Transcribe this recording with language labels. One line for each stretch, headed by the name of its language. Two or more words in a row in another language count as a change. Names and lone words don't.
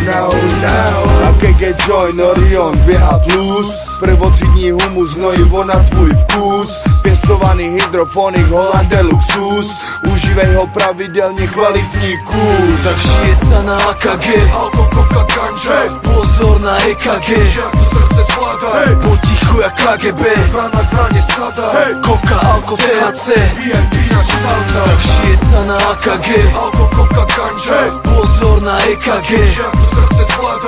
Czech: A KG Join, Orion, běhá plus, prvotřídní humus, hnojivo na tvůj vkus. Pěstovaný hydrofonik, Hollande luxus, užívej ho pravidelně, kvalitní kus.
Slovak: Tak žije sa na AKG, alko, koka, ganže, pozor na EKG,
Czech: jak to srdce zvláda, potichu jak KGB,
Slovak: vrana k vrane sada, koka, alko, THC, VIP na štandard. Tak žije sa na AKG, alko, koka, ganže, pozor na EKG,
Czech: jak to srdce zvláda,